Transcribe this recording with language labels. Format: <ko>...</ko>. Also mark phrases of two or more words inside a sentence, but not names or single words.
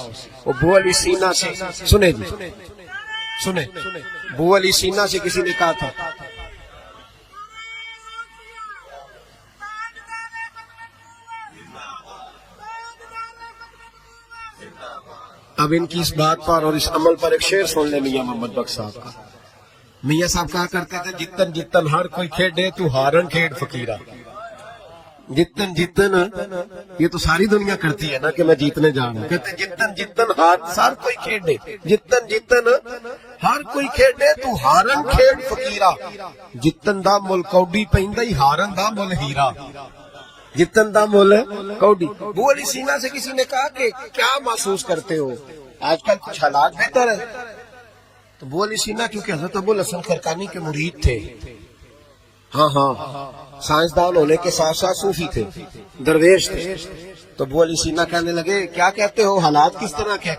<ur>وہ بو علی سینہ سے سنے جی، سنے بو علی سینہ سے کسی نے کہا تھا اب ان کی اس بات پر اور اس عمل پر ایک شعر سن لے میاں محمد بخش صاحب کا۔ میاں صاحب کہا کرتے تھے</ur> <pa>جتن جتن ہر کوئی کھیڑے تو ہارن کھیڑ فقیرہ۔ جتن جتن</pa> <ur>یہ تو ساری دنیا کرتی ہے نا کہ میں جیتنے جا رہا ہوں، کہتے</ur> <pa>جتن جتن ہر کوئی کھیڑے، جتن جتن ہر کوئی کھیڑے تو ہارن کھیڑ فقیرہ، جتن دا مل کوڈی پہندہ ہی ہارن دا مل ہیرا، جتن دا مول کوڈی۔</pa> <ur>بو علی سینہ سے کسی نے کہا کہ کیا محسوس کرتے ہو آج کل کچھ حالات بہتر ہے؟ تو بو علی سینہ کیونکہ حضرت ابو الحسن خرقانی کے مرید تھے، ہاں سائنسدان ہونے کے ساتھ ساتھ صوفی تھے، درویش تھے، تو بو علی سینہ کہنے لگے کیا کہتے ہو، حالات کس طرح کے؟</ur>